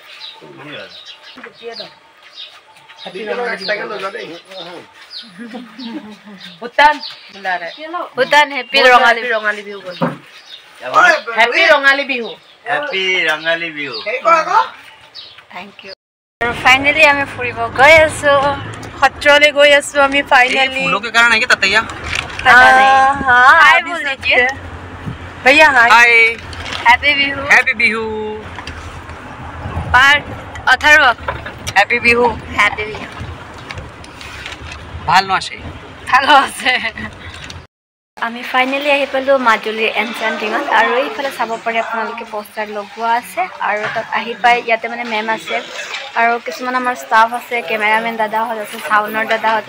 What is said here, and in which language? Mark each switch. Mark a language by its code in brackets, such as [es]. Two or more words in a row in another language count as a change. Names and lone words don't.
[as] ভূটান হেপি ৰঙালী বিহু হেপি ৰঙালী বিহু [en] Happy Rangali Bihu. Thank you. [as] আৰু ফাইনালি আমি ফুৰিব গৈ আছো সত্ৰলৈ গৈ আছো আমি ফাইনালি [hi] फूलों के कारण है क्या ततैया? हाय बोल दीजिए भैया हाय [en] Happy Bihu Happy Bihu. [hi] पार्ट अथर्व [en] Happy Bihu. Happy Bihu [as] ভাল নছে ভালো আছে আমি ফাইনালি আহি পালো মাজুলীৰ এনচেণ্টিঙত আৰু এইফালে চাব পাৰে আপোনালোকে পোষ্টাৰ লগোৱা আছে আৰু তাত আহি পাই ইয়াতে মানে মেম আছে আৰু কিছুমান আমাৰ ষ্টাফ আছে কেমেৰামেন দাদাহঁত আছে চাউনৰ দাদাহঁত